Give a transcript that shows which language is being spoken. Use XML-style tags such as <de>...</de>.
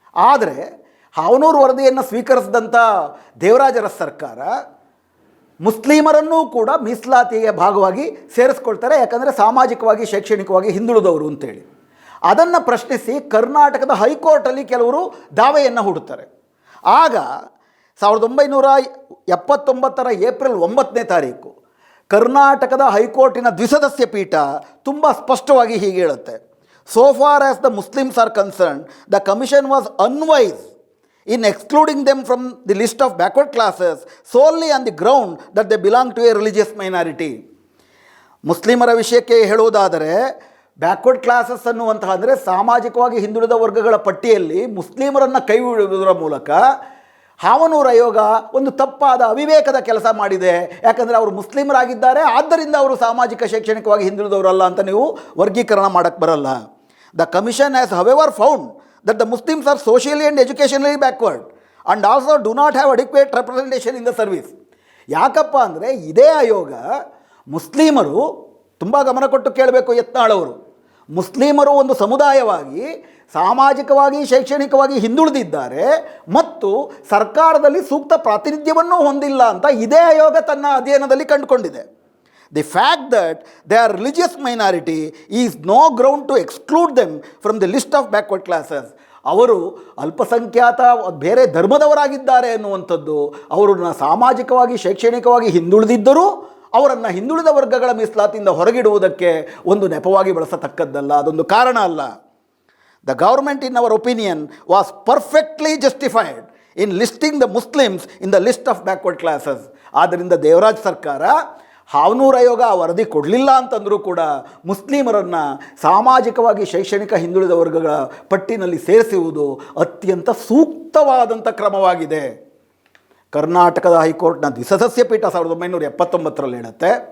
<kn>ಆದರೆ ಹಾವನೂರು ವರದಿಯನ್ನು ಸ್ವೀಕರಿಸಿದಂಥ ದೇವರಾಜ ಅರಸ್ ಸರ್ಕಾರ ಮುಸ್ಲಿಮರನ್ನೂ ಕೂಡ ಮೀಸಲಾತಿಯ ಭಾಗವಾಗಿ ಸೇರಿಸ್ಕೊಳ್ತಾರೆ, ಯಾಕಂದರೆ ಸಾಮಾಜಿಕವಾಗಿ ಶೈಕ್ಷಣಿಕವಾಗಿ ಹಿಂದುಳಿದವರು ಅಂತೇಳಿ. ಅದನ್ನು ಪ್ರಶ್ನಿಸಿ ಕರ್ನಾಟಕದ ಹೈಕೋರ್ಟಲ್ಲಿ ಕೆಲವರು ದಾವೆಯನ್ನು ಹೂಡುತ್ತಾರೆ. ಆಗ 1979 ಏಪ್ರಿಲ್ 9ನೇ ತಾರೀಕು ಕರ್ನಾಟಕದ ಹೈಕೋರ್ಟಿನ ದ್ವಿಸದಸ್ಯ ಪೀಠ ತುಂಬ ಸ್ಪಷ್ಟವಾಗಿ ಹೀಗೆ ಹೇಳುತ್ತೆ:</kn> <en>So far as the Muslims are concerned, the commission was unwise in excluding them from the list of backward classes solely on the ground that they belong to a religious minority.</en> <kn>ಮುಸ್ಲಿಮರ ವಿಷಯಕ್ಕೆ ಹೇಳುವುದಾದರೆ backward classes ಅನ್ನುವಂತಹ ಅಂದರೆ ಸಾಮಾಜಿಕವಾಗಿ ಹಿಂದುಳಿದ ವರ್ಗಗಳ ಪಟ್ಟಿಯಲ್ಲಿ ಮುಸ್ಲಿಮರನ್ನು ಕೈ ಬಿಡುವುದರ ಮೂಲಕ ಹಾವನೂರು ಆಯೋಗ ಒಂದು ತಪ್ಪಾದ ಅವಿವೇಕದ ಕೆಲಸ ಮಾಡಿದೆ. ಯಾಕಂದರೆ ಅವರು ಮುಸ್ಲಿಮರಾಗಿದ್ದಾರೆ, ಆದ್ದರಿಂದ ಅವರು ಸಾಮಾಜಿಕ ಶೈಕ್ಷಣಿಕವಾಗಿ ಹಿಂದುಳಿದವರಲ್ಲ ಅಂತ ನೀವು ವರ್ಗೀಕರಣ ಮಾಡೋಕ್ಕೆ ಬರಲ್ಲ.</kn> <en>The commission has however found that the Muslims are socially and educationally backward and also do not have adequate representation in the service.</en> <kn>ಯಾಕಪ್ಪ ಅಂದರೆ ಇದೇ ಆಯೋಗ ಮುಸ್ಲಿಮರು ತುಂಬ ಗಮನ ಕೊಟ್ಟು ಕೇಳಬೇಕು ಯತ್ನಾಳ್ ಅವರು, ಮುಸ್ಲಿಮರು ಒಂದು ಸಮುದಾಯವಾಗಿ ಸಾಮಾಜಿಕವಾಗಿ ಶೈಕ್ಷಣಿಕವಾಗಿ ಹಿಂದುಳಿದಿದ್ದಾರೆ ಮತ್ತು ಸರ್ಕಾರದಲ್ಲಿ ಸೂಕ್ತ ಪ್ರಾತಿನಿಧ್ಯವನ್ನು ಹೊಂದಿಲ್ಲ ಅಂತ ಇದೇ ಆಯೋಗ ತನ್ನ ಅಧ್ಯಯನದಲ್ಲಿ ಕಂಡುಕೊಂಡಿದೆ.</kn> <en>The fact that they are religious minority is no ground to exclude them from the list of backward classes.</en> <kn>ಅವರು ಅಲ್ಪಸಂಖ್ಯಾತ ಬೇರೆ ಧರ್ಮದವರಾಗಿದ್ದಾರೆ ಎನ್ನುವಂಥದ್ದು ಅವರನ್ನು ಸಾಮಾಜಿಕವಾಗಿ ಶೈಕ್ಷಣಿಕವಾಗಿ ಹಿಂದುಳಿದಿದ್ದರೂ ಅವರನ್ನು ಹಿಂದುಳಿದ ವರ್ಗಗಳ ಮೀಸಲಾತಿಯಿಂದ ಹೊರಗಿಡುವುದಕ್ಕೆ ಒಂದು ನೆಪವಾಗಿ ಬಳಸತಕ್ಕದ್ದಲ್ಲ, ಅದೊಂದು ಕಾರಣ ಅಲ್ಲ.</kn> <en>The government in our opinion was perfectly justified in listing the Muslims in the list of backward classes.</en> <kn>ಆದ್ದರಿಂದ ದೇವರಾಜ್ ಸರ್ಕಾರ ಹಾವನೂರು ಆಯೋಗ ಆ ವರದಿ ಕೊಡಲಿಲ್ಲ ಅಂತಂದರೂ ಕೂಡ ಮುಸ್ಲಿಮರನ್ನು ಸಾಮಾಜಿಕವಾಗಿ ಶೈಕ್ಷಣಿಕ ಹಿಂದುಳಿದ ವರ್ಗಗಳ ಪಟ್ಟಿನಲ್ಲಿ ಸೇರಿಸುವುದು ಅತ್ಯಂತ ಸೂಕ್ತವಾದಂಥ ಕ್ರಮವಾಗಿದೆ. ಕರ್ನಾಟಕದ ಹೈಕೋರ್ಟ್ನ ದ್ವಿಸದಸ್ಯ ಪೀಠ 1979 ಹೇಳುತ್ತೆ.</kn>